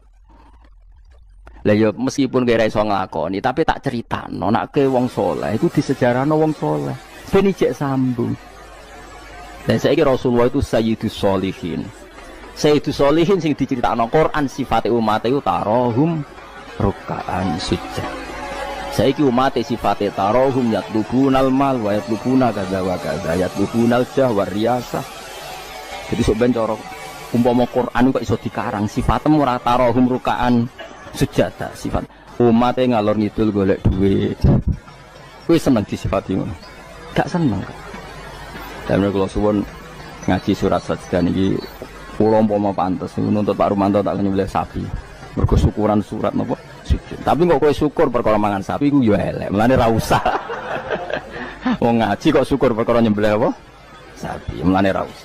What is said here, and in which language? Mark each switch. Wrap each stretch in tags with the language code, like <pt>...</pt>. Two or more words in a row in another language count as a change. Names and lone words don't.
<jv>Lah ya meskipun kira iso nglakoni tapi tak critakno nek ke wong saleh iku disejarahno wong saleh ben ijek sambung. Dan saiki Rasulullah itu</jv> <ar>سيد الصالحين. سيد الصالحين</ar> <jv>sing diceritakno Quran sifate umat iku</jv> <ar>تراحم ركعا سجود.</ar> <jv>Saiki umat sifate</jv> <ar>تراحم يطلبون المال و يطلبون كذا و كذا يطلبون الجاه و الرياسة.</ar> <jv>Jadi sok ben cara umpama Quran kok iso dikarang sifatmu ora</jv> <ar>تراحم ركعا سجدا</ar> <jv>sifat umatnya ngalor ngidul golek duit. Kowe seneng disifati ngono? Gak seneng. Dan kalau suwun ngaji surat sajdah niki kula umpama pantes nuntut Pak Rumanto tak nyembelih sapi. Mergo syukuran surat napa sujud. Tapi kok kowe syukur perkara mangan sapi iku yo elek. Mulane ra usah. Wong ngaji kok syukur perkara nyembelih apa? Sapi. Mulane ra usah.</jv>